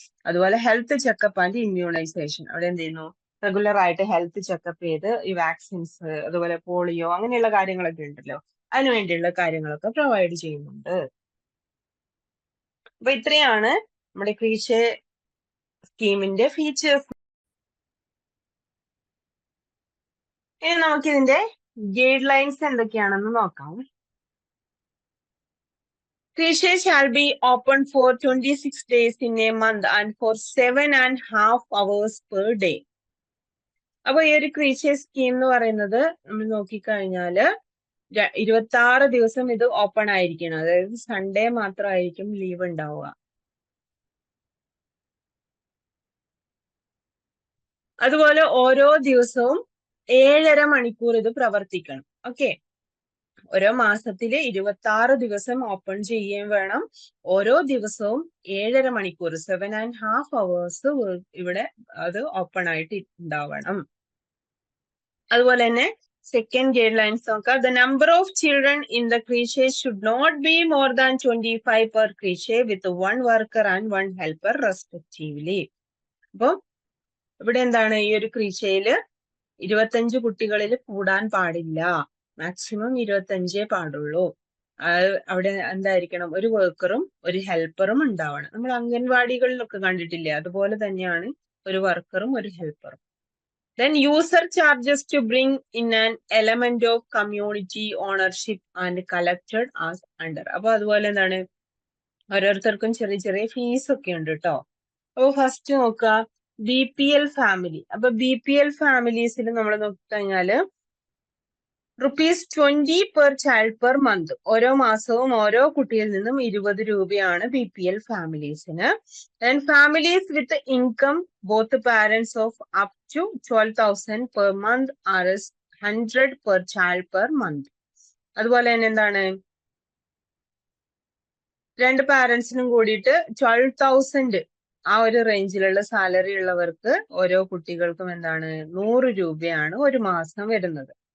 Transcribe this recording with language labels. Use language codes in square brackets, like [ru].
[ml] അതുപോലെ health checkup and immunisation, അവിടെ എന്ത് ചെയ്യുന്നു, റെഗുലർ ആയിട്ട് ഹെൽത്ത് ചെക്കപ്പ് ചെയ്ത് ഈ വാക്സിൻസ്, അതുപോലെ പോളിയോ അങ്ങനെയുള്ള കാര്യങ്ങളൊക്കെ ഉണ്ടല്ലോ, അതിനു വേണ്ടിയുള്ള കാര്യങ്ങളൊക്കെ പ്രൊവൈഡ് ചെയ്യുന്നുണ്ട്. അപ്പൊ ഇത്രയാണ് നമ്മുടെ ക്രീഷെ സ്കീമിന്റെ ഫീച്ചേഴ്സ്. ഇനി നമുക്കിതിന്റെ ഗൈഡ് ലൈൻസ് എന്തൊക്കെയാണെന്ന് നോക്കാം. [en] Crèche shall be open for 26 days in a month and for 7.5 hours per day. [ml] അപ്പൊ ഈ ഒരു ക്രീഷെ സ്കീം എന്ന് പറയുന്നത് നമ്മൾ നോക്കിക്കഴിഞ്ഞാല് 26 ദിവസം ഇത് ഓപ്പൺ ആയിരിക്കണം. അതായത് സൺഡേ മാത്രമായിരിക്കും ലീവ് ഉണ്ടാവുക. അതുപോലെ ഓരോ ദിവസവും 7.5 മണിക്കൂർ ഇത് പ്രവർത്തിക്കണം. ഓക്കെ, ഓരോ മാസത്തില് 26 ദിവസം ഓപ്പൺ ചെയ്യുകയും വേണം. ഓരോ ദിവസവും 7.5 മണിക്കൂർ 7.5 hours ഇവിടെ അത് ഓപ്പൺ ആയിട്ട് ഉണ്ടാവണം. അതുപോലെ തന്നെ സെക്കൻഡ് ഗൈഡ് ലൈൻസ് നോക്കാം. [en] The number of children in the creche should not be more than 25 per creche with 1 worker and 1 helper respectively. [ml] അപ്പൊ ഇവിടെ എന്താണ്, ഈ ഒരു ക്രീഷയില് 25 കുട്ടികളിൽ കൂടാൻ പാടില്ല, മാക്സിമം 25 പാടുള്ളൂ. അവിടെ എന്തായിരിക്കണം, ഒരു വർക്കറും ഒരു ഹെൽപ്പറും ഉണ്ടാവണം. നമ്മൾ അംഗൻവാടികളിലൊക്കെ കണ്ടിട്ടില്ലേ, അതുപോലെ തന്നെയാണ് ഒരു വർക്കറും ഒരു ഹെൽപ്പറും. [en] Then user charges to bring in an element of community ownership and collected as under. [ml] അപ്പൊ അതുപോലെ എന്താണ്, ഓരോരുത്തർക്കും ചെറിയ ചെറിയ ഫീസ് ഒക്കെ ഉണ്ട് കേട്ടോ. അപ്പൊ ഫസ്റ്റ് നോക്കുക, BPL ഫാമിലി. അപ്പൊ BPL ഫാമിലീസിൽ നമ്മൾ നോക്കിക്കഴിഞ്ഞാല് ₹20 [en] per child per month. [ml] ഓരോ മാസവും ഓരോ കുട്ടിയിൽ നിന്നും 20 രൂപയാണ് BPL ഫാമിലീസിന്. [en] And families with income both parents of up to 12,000 per month are 100 per child per month. [ml] അതുപോലെ തന്നെ എന്താണ്, 2 പാരന്റ്സിനും കൂടിയിട്ട് 12,000 ആ ഒരു റേഞ്ചിലുള്ള സാലറി ഉള്ളവർക്ക് ഓരോ കുട്ടികൾക്കും എന്താണ് 100 രൂപയാണ് ഒരു മാസം വരുന്നത്.